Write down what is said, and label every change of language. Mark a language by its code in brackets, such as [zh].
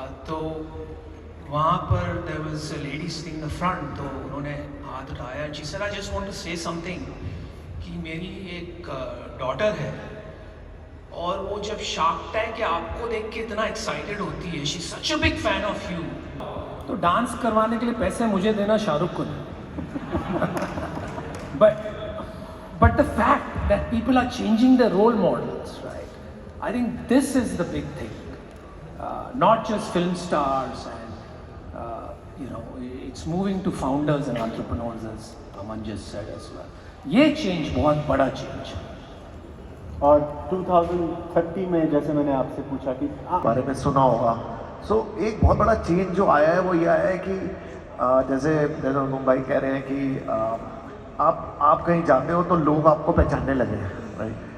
[hi] तो वहाँ पर [en] There was a lady sitting in the front. [hi] तो उन्होंने हाथ उठाया. [en] she said I just want to say something [hi] कि मेरी एक डॉटर है और वो जब शार्क टैंक आपको देख के इतना एक्साइटेड होती है. [en] She such a big fan of you. [hi] तो डांस करवाने के लिए पैसे मुझे देना शाहरुख को [en] But the fact that people are changing their role models, right? I think this is the big thing. Not just film stars and it's moving to founders and entrepreneurs, as Aman just said as well. [hi] ये change बहुत बड़ा change है. और 2030 में जैसे मैंने आपसे पूछा कि बारे में सुना होगा. सो एक बहुत बड़ा चेंज जो आया है वो ये आया है कि जैसे मुंबई कह रहे हैं कि आप कहीं जाते हो तो लोग आपको पहचानने लगे. राइट.